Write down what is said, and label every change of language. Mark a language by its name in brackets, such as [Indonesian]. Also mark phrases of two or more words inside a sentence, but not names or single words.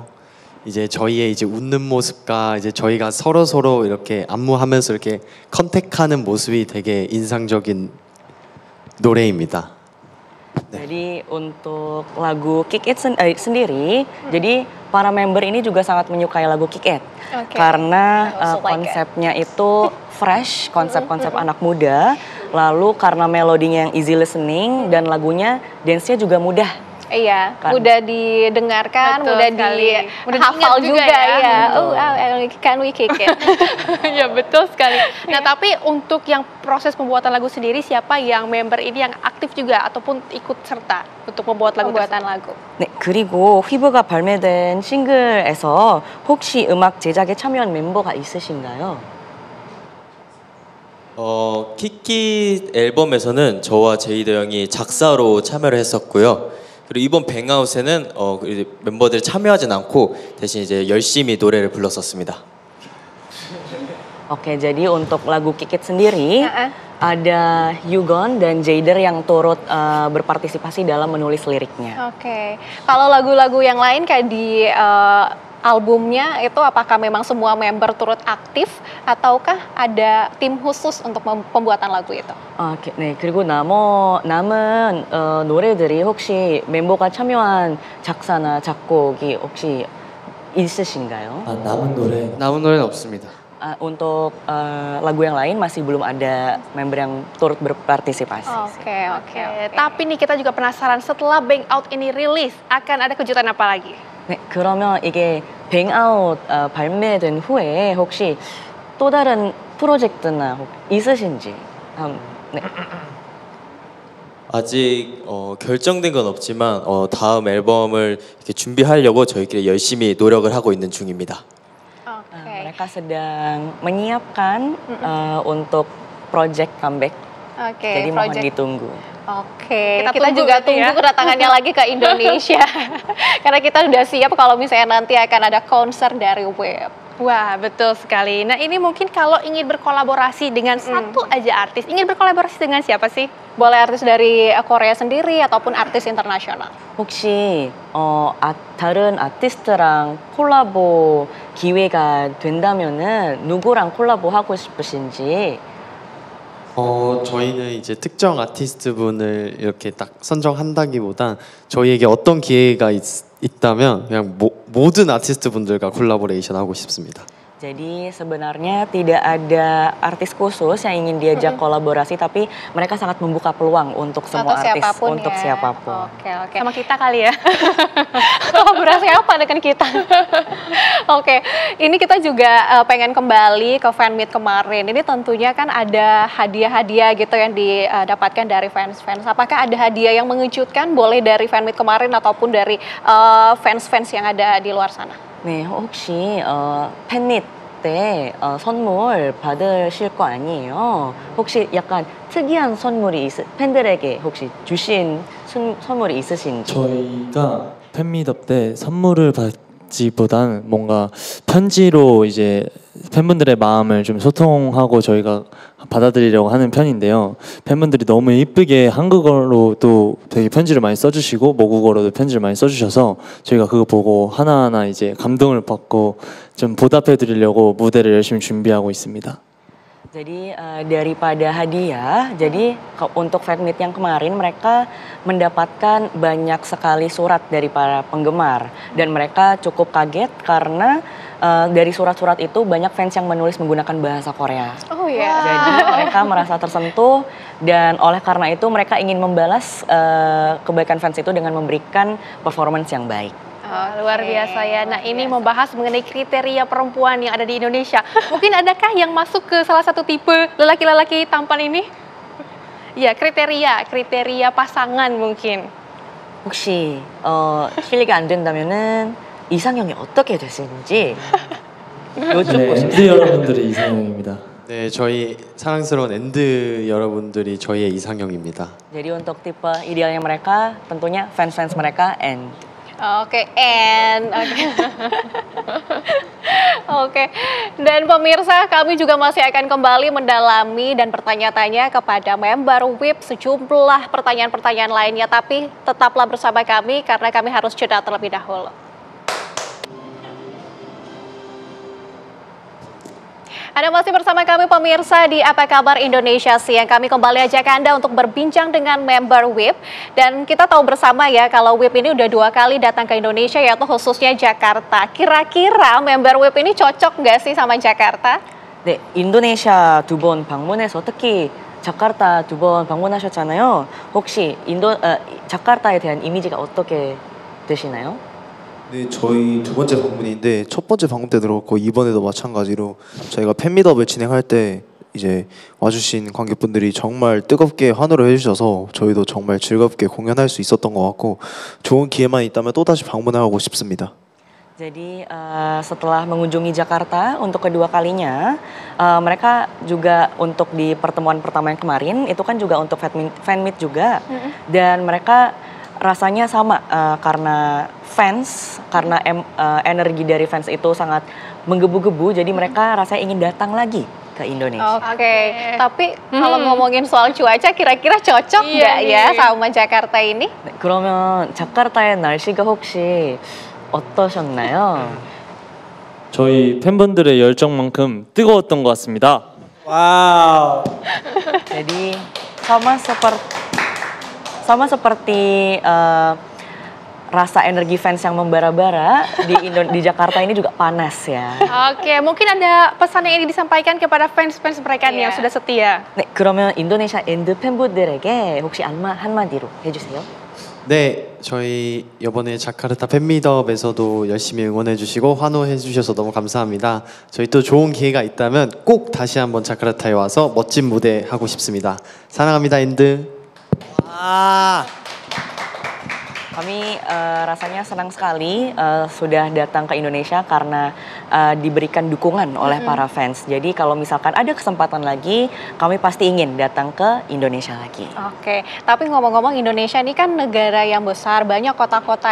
[Korean] 이제 저희의 이제 웃는 모습과 이제 저희가 서로 이렇게 안무하면서 이렇게 컨택하는 모습이 되게 인상적인 노래입니다. [Indonesian] Jadi untuk lagu Kick It sendiri, jadi para member ini juga sangat menyukai lagu Kick It karena konsepnya itu fresh, konsep-konsep anak muda, lalu karena melodinya yang [English] easy listening [Indonesian] dan lagunya dance-nya juga mudah. Iya, mudah didengarkan, mudah dihafal juga ya. [English] Can we kick it? [Indonesian] Ya betul sekali. Nah tapi untuk yang proses pembuatan lagu sendiri, siapa yang member ini yang aktif juga ataupun ikut serta untuk membuat lagu? [Korean] 네, 그리고 휘브가 발매된 싱글에서 혹시 음악 제작에 참여한 멤버가 있으신가요? 키킷 앨범에서는 저와 제이더 형이 작사로 참여를 했었고요. 그리고 이번 뱅아웃에는 멤버들이 참여하진 않고 대신 이제 열심히 노래를 불렀었습니다. [Indonesian] Oke, jadi untuk lagu Kick It sendiri ada Yugon dan Jaider yang turut berpartisipasi dalam menulis liriknya. Oke, kalau lagu-lagu yang lain kayak di albumnya itu apakah memang semua member turut aktif ataukah ada tim khusus untuk pembuatan lagu itu? [Korean] 네, 그리고 남은 노래들이 혹시 멤버가 참여한 작사나 작곡이 혹시 있으신가요? 남은 노래는 없습니다. [Indonesian] Untuk lagu yang lain masih belum ada member yang turut berpartisipasi. Oke. Tapi nih kita juga penasaran setelah Bang Out ini rilis akan ada kejutan apa lagi? [Korean] 네, 그러면 이게 뱅아웃 발매된 후에 혹시 또 다른 프로젝트나 있으신지? 네. 아직 결정된 건 없지만 다음 앨범을 이렇게 준비하려고 저희끼리 열심히 노력을 하고 있는 중입니다. [Indonesian] Mereka sedang menyiapkan untuk [English] project comeback. [Indonesian] Jadi mohon ditunggu. Oke, kita juga tunggu kedatangannya lagi ke Indonesia. Karena kita udah siap kalau misalnya nanti akan ada konser dari Wave. Wah, betul sekali. Nah, ini mungkin kalau ingin berkolaborasi dengan satu aja artis, ingin berkolaborasi dengan siapa sih? Boleh artis dari Korea sendiri ataupun artis internasional. [Korean] 혹시 다른 아티스트랑 콜라보 기회가 된다면은 누구랑 콜라보 하고 싶으신지? 저희는 이제 특정 아티스트 분을 이렇게 딱 선정한다기보단 저희에게 어떤 기회가 있다면 그냥 모든 아티스트 분들과 콜라보레이션 하고 싶습니다. [Indonesian] Jadi sebenarnya tidak ada artis khusus yang ingin diajak kolaborasi, tapi mereka sangat membuka peluang untuk semua artis, untuk siapapun. Oke. Sama kita kali ya. Kolaborasi apa dengan kita? Oke, ini kita juga pengen kembali ke [English] fan meet [Indonesian] kemarin. Ini tentunya kan ada hadiah-hadiah gitu yang didapatkan dari fans-fans. Apakah ada hadiah yang mengejutkan? Boleh dari [English] fan meet [Indonesian] kemarin ataupun dari fans-fans yang ada di luar sana? [Korean] 네, 혹시 팬밋 때 선물 받으실 거 아니에요? 혹시 약간 특이한 선물이 팬들에게 혹시 주신 선물이 있으신지? 저희가 팬미업 때 선물을 받지보단 뭔가 편지로 이제 팬분들의 마음을 좀 소통하고 저희가 받아들이려고 하는 편인데요. 팬분들이 너무 이쁘게 한국어로도 되게 편지를 많이 써주시고 모국어로도 편지를 많이 써주셔서 저희가 그거 보고 하나하나 이제 감동을 받고 좀 보답해드리려고 무대를 열심히 준비하고 있습니다. [Indonesian] Jadi daripada hadiah, jadi untuk [English] fan meet [Indonesian] yang kemarin mereka mendapatkan banyak sekali surat dari para penggemar dan mereka cukup kaget karena dari surat-surat itu banyak fans yang menulis menggunakan bahasa Korea. Oh ya. Jadi mereka merasa tersentuh dan oleh karena itu mereka ingin membalas kebaikan fans itu dengan memberikan performance yang baik. Luar biasa ya. Nah, ini membahas mengenai kriteria perempuan yang ada di Indonesia. Mungkin adakah yang masuk ke salah satu tipe lelaki-lelaki tampan ini? Ya, kriteria pasangan mungkin. [Korean] 혹시 실례가 안 된다면은 이상형이 어떻게 되시는지 여쭙고 싶습니다. 엔드 여러분들의 이상형입니다. 네, 저희 사랑스러운 엔드 여러분들이 저희의 이상형입니다. [Indonesian] Jadi untuk tipe idealnya mereka tentunya fans-fans mereka and Oke. Dan pemirsa, kami juga masih akan kembali mendalami dan bertanya-tanya kepada member WIP sejumlah pertanyaan-pertanyaan lainnya. Tapi tetaplah bersama kami karena kami harus jeda terlebih dahulu. Anda masih bersama kami pemirsa di Apa Kabar Indonesia Siang. Kami kembali ajak Anda untuk berbincang dengan member WIP. Dan kita tahu bersama ya kalau WIP ini udah 2 kali datang ke Indonesia yaitu khususnya Jakarta. Kira-kira member WIP ini cocok nggak sih sama Jakarta? [Korean] 네, 인도네시아 2번 방문해서 특히 자카르타 2번 방문하셨잖아요. 혹시 자카르타에 대한 이미지가 어떻게 되시나요? 네, 저희 2번째 방문인데 첫 번째 방문 때도 그렇고 이번에도 마찬가지로 저희가 팬미업을 진행할 때 이제 와주신 관객분들이 정말 뜨겁게 환호를 해주셔서 저희도 정말 즐겁게 공연할 수 있었던 것 같고 좋은 기회만 있다면 또다시 방문하고 싶습니다. [Indonesian] Jadi setelah mengunjungi Jakarta untuk kedua kalinya, mereka juga untuk di pertemuan pertama yang kemarin itu kan juga untuk fan meet juga, dan mereka rasanya sama karena fans, karena energi dari fans itu sangat menggebu-gebu, jadi mereka rasanya ingin datang lagi ke Indonesia. Oke. Tapi kalau ngomongin soal cuaca, kira-kira cocok nggak ya sama Jakarta ini? [Korean] 그러면 자카르타의 날씨가 혹시 어떠셨나요? 저희 팬분들의 열정만큼 뜨거웠던 것 같습니다. Wow. [Indonesian] Jadi sama seperti rasa energi fans yang membara-bara di Jakarta ini juga panas ya. Oke, mungkin ada pesan yang ingin disampaikan kepada fans-fans mereka nih yang sudah setia. [Korean] 네, 그러면 인도네시아 엔드 팬분들에게 혹시 한마디로 해주세요. 네, 저희 이번에 자카르타 팬미업에서도 열심히 응원해주시고 환호해주셔서 너무 감사합니다. 저희 또 좋은 기회가 있다면 꼭 다시 한번 자카르타에 와서 멋진 무대 하고 싶습니다. 사랑합니다, 엔드. [Indonesian] Kami rasanya senang sekali sudah datang ke Indonesia karena diberikan dukungan oleh para fans. Jadi kalau misalkan ada kesempatan lagi, kami pasti ingin datang ke Indonesia lagi. Oke, tapi ngomong-ngomong Indonesia ini kan negara yang besar, banyak kota-kotanya.